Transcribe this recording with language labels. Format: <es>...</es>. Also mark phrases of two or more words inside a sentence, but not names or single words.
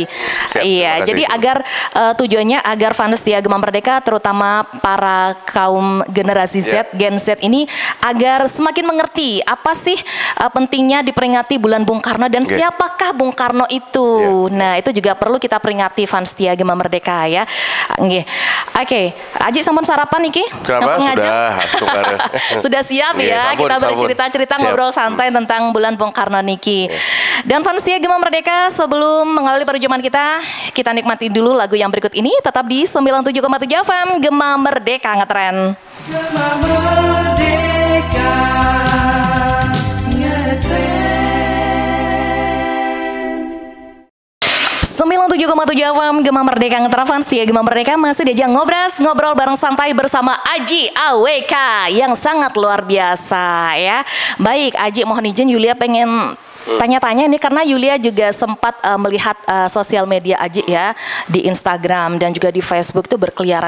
<id>Iya, jadi agar tujuannya agar fans setia Gema Merdeka terutama para kaum generasi Z, Gen Z ini agar semakin mengerti apa sih pentingnya diperingati bulan Bung Karno dan siapakah Bung Karno itu. Nah, itu juga perlu kita peringati fans setia Gema Merdeka ya. Oke,</id> <ban>Aji sampun sarapan niki?</ban> <id>Sudah siap ya, kita bercerita-cerita ngobrol santai tentang bulan Bung Karno niki. Dan fans setia Gema Merdeka, sebelum mengawali perjumpaan kita nikmati dulu lagu yang berikut ini. Tetap di 97,7 FM Gema Merdeka Ngetren. Gema Merdeka Ngetren. 97,7 FM Gema Merdeka Ngetren, fans setia Gema Merdeka masih diajak ngobrol bareng santai bersama Aji AWK yang sangat luar biasa ya. Baik, Aji mohon izin Yulia pengen tanya-tanya ini karena Yulia juga sempat melihat sosial media Aji ya di Instagram dan juga di Facebook tuh berkeliaran.</id>